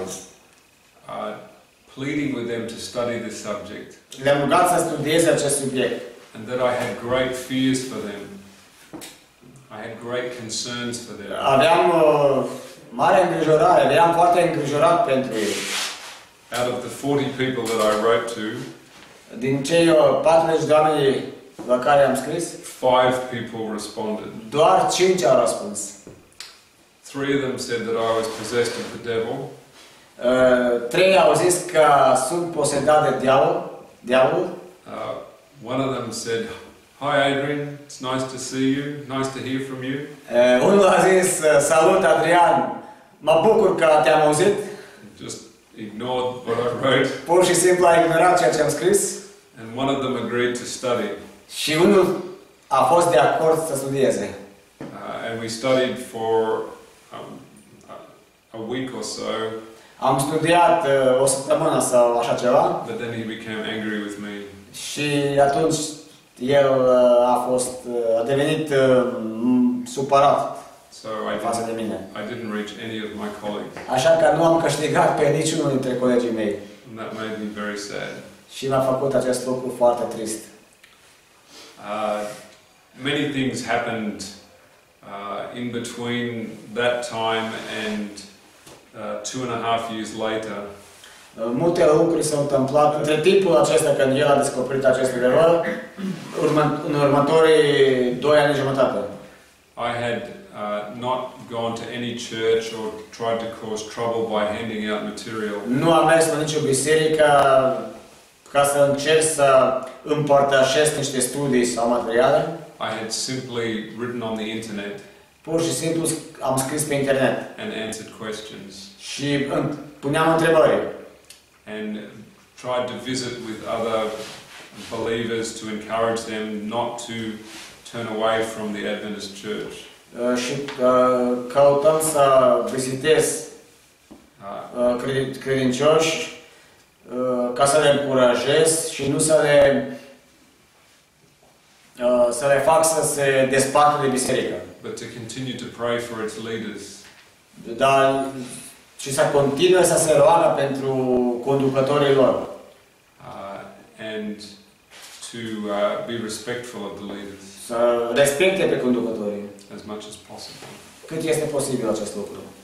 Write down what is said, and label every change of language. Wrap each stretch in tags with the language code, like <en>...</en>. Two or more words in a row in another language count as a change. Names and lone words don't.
<en>Pleading with them to study this subject.</en> <ro>Le-am rugat să studieze acest subiect.</ro> <en>And that I had great fears for them. I had great concerns for them.</en> <ro>Aveam mare îngrijorare, eram foarte îngrijorat pentru ei.</ro> <en>Out of the 40 people that I wrote to,</en> <ro>din cei 40 de oameni la care am scris,</ro> <en>5 people responded.</en> <ro>Doar 5 au răspuns.</ro> <en>3 of them said that I was possessed of the devil.</en> <ro>3 au zis că sunt posedat de diavolul.</ro> <en>One of them said, "Hi Adrian, it's nice to see you, nice to hear from you."</en> <ro>Unul a zis, salut Adrian, mă bucur că te-am auzit.</ro> <en>Just ignored what I wrote.</en> <ro>Pur și simplu a ignorat ceea ce am scris.</ro> <en>And one of them agreed to study.</en> <ro>Și unul a fost de acord să studieze.</ro> <en>And we studied for a week or so.</en> <ro>Am studiat o săptămână sau așa ceva.</ro> <en>But then he became angry with me.</en> <ro>Și atunci el a devenit supărat față de mine.</ro> <en>I didn't reach any of my colleagues.</en> <ro>Așa că nu am câștigat pe niciunul dintre colegii mei.</ro> <en>And that made me very sad.</en> <ro>Și m-a făcut acest lucru foarte trist.</ro> <en>Many things happened in between that time and 2.5 years later.</en> <ro>Multe lucruri s-au întâmplat între timpul acesta când el a descoperit acest adevăr, în următorii 2 ani și jumătate.</ro> <en>I had not gone to any church or tried to cause trouble by handing out material.</en> <ro>Nu am mers la nicio biserică ca să încerc să împărtășesc niște studii sau materiale.</ro> <en>I had simply written on the internet</en> <ro>Pur și simplu am scris pe internet</ro> <en>and answered questions</en> <ro>și puneam întrebări.</ro> <en>and tried to visit with other believers to encourage them not to turn away from the Adventist church.</en> <ro>Și căutăm să vizitez credincioși ca să le încurajez și nu să le fac să se despartă de biserică.</ro> <en>But to continue to pray for its leaders.</en> <ro>Dar și să continue să se roagă pentru conducătorii lor.</ro> <en>And to be respectful of the leaders.</en> <ro>Să respecte pe conducătorii.</ro> <en>As much as possible.</en> <ro>Cât este posibil acest lucru.</ro>